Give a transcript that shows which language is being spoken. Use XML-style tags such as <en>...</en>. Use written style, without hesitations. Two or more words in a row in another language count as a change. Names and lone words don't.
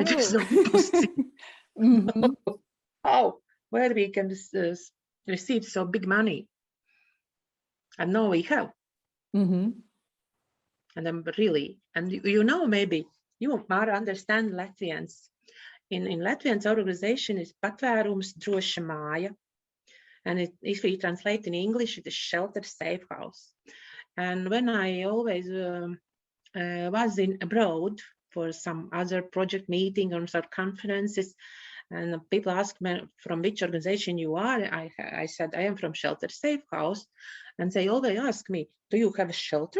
<en>It is not possible. How? Where we can receive so big money? And now we have. And I'm really, and maybe you might understand Latvians. In Latvians, our organization is</en> <lv>patvērums droša māja.</lv> <en>And if we translate in English, it is shelter safe house. And when I always was abroad for some other project meeting or some conferences, and people ask me from which organization you are, I said I am from Shelter Safe House, and they always ask me, do you have a shelter?</en>